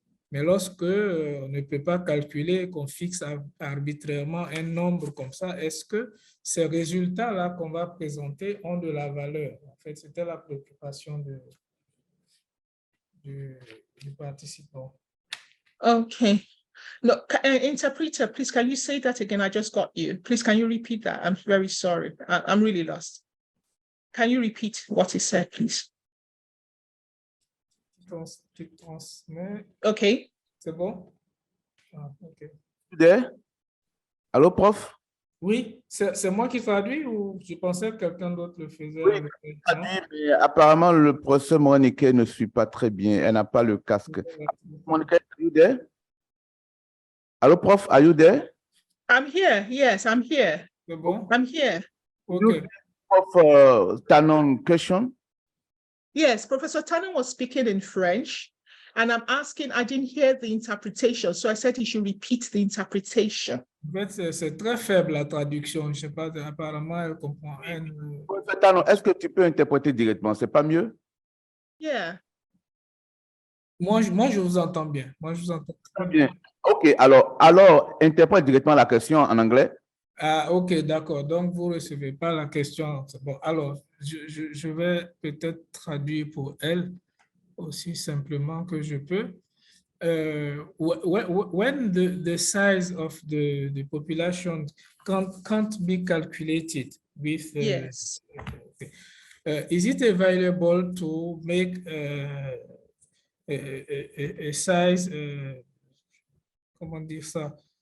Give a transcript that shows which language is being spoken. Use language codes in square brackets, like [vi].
[fr] Mais lorsque on ne peut pas calculer, qu'on fixe arbitrairement un nombre comme ça, est-ce que ces résultats-là qu'on va présenter ont de la valeur? En fait, c'était la préoccupation du participant. [en] Okay. No, interpreter, please, can you say that again? I just got you. Please, can you repeat that? I'm very sorry. I'm really lost. Can you repeat what he said, please? [fr] Tu transmets. [en] Okay. [fr] C'est bon? OK. [en] There? Allô, prof? [fr] Oui, c'est moi qui traduis ou je pensais que quelqu'un d'autre le faisait? Oui, mais apparemment, le professeur Morenike ne suit pas très bien. Elle n'a pas le casque. [en] Morenike, are you there? Allô, prof, are you there? I'm here. Yes, I'm here. [fr] C'est bon? [en] I'm here. OK. Prof, Tanon, question? Yes, Professor Tanon was speaking in French, and I'm asking, I didn't hear the interpretation, so I said he should repeat the interpretation. [fr] En fait, c'est très faible la traduction. Je ne sais pas, apparemment, elle comprend. Professeur Tanon, est-ce que tu peux interpréter directement? C'est pas mieux? [en] Yeah. [fr] Moi, je vous entends bien. Moi, je vous entends très bien. OK, alors, interprète directement la question en anglais. Ah, OK, d'accord. Donc, vous ne recevez pas la question. Bon, alors, je vais peut-être traduire pour elle aussi simplement que je peux. [en] When the size of the population can't be calculated with Yes. is it available to make a size, [fr] comment dire ça?